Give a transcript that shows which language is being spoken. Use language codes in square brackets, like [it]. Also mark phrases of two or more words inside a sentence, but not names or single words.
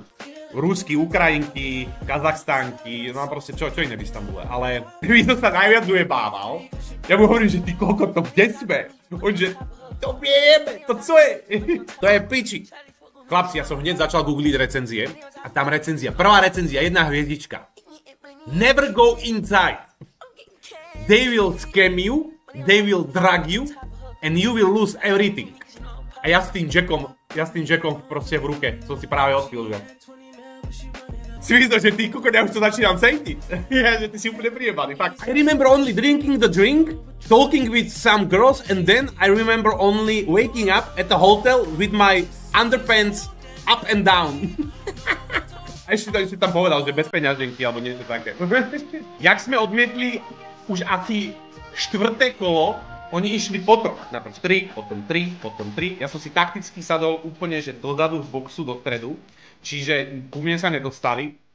[sk] Rusky, Ukrajinky, Kazachstánky, no a proste čo iné v Istanbule. Ale my som sa najviac ujebával. Ja mu hovorím, že ty kokot, to kde sme? On že, to vieme, to co je? To je piči. Chlapci, ja som hneď začal googliť recenzie. A tam prvá recenzia, 1 hviezdička. [en] Never go inside. They will scam you, they will drug you, and you will lose everything. [sk] A ja s tým Jackom proste v ruke som si práve odpil, že si myslel, že ty kokot, ja už to začínam cítiť. Ja, že ty si úplne prijebaný, fakt. [en] I remember only drinking the drink, talking with some girls, and then I remember only waking up at the hotel with my underpants up and down. [sk] A ešte tam povedal, že bez peňaženky, alebo niečo také. Jak sme odmietli už asi 4. kolo Oni išli potom, najprv 3, potom 3, potom 3. Ja som si takticky sadol úplne, že dozadu z boxu do stredu, čiže ku mne sa nedostali.